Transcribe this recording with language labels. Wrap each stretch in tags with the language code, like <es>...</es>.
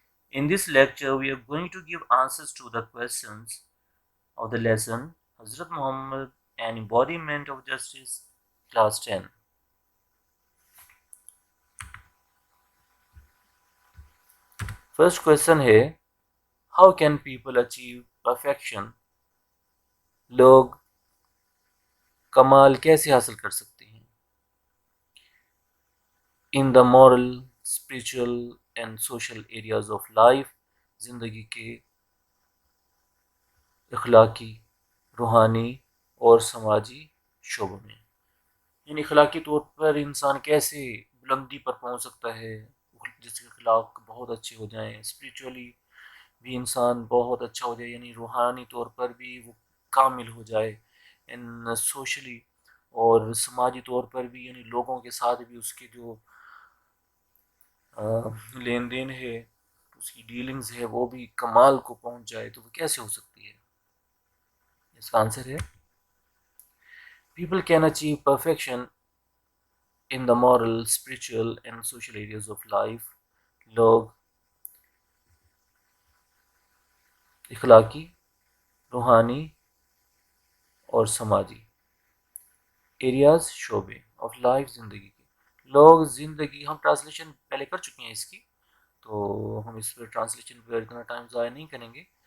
<en>In this lecture, we are going to give answers to the questions of the lesson Hazrat Muhammad, an embodiment of justice, class 10. First question है, how can people achieve perfection?</en> <hi>लोग कमाल कैसे हासिल कर सकते हैं?</hi> <en>In the moral, spiritual and social areas of life,</en> <hi>जिंदगी के इखलाकी, रूहानी और समाजी शोबों में, यानी अखलाकी तौर पर इंसान कैसे बुलंदी पर पहुंच सकता है, जिसके अखलाक बहुत अच्छे हो जाएं, स्पिरिचुअली भी इंसान बहुत अच्छा हो जाए, यानी रूहानी तौर पर भी वो कामिल हो जाए, इन सोशली और समाजी तौर पर भी, यानी लोगों के साथ भी उसके जो लेन देन है, उसकी डीलिंग्स है, वो भी कमाल को पहुंच जाए, तो वो कैसे हो सकती है? इसका आंसर है,</hi> <en>People can achieve perfection in the moral, spiritual and social areas of life.</en> <hi>लोग इखलाकी, रूहानी और समाजी एरियाज, शोबे ऑफ लाइफ, ज़िंदगी के लोग, ज़िंदगी, हम ट्रांसलेशन पहले कर चुके हैं इसकी, तो हम इस पर ट्रांसलेशन पर इतना टाइम ज़ाया नहीं करेंगे.</hi>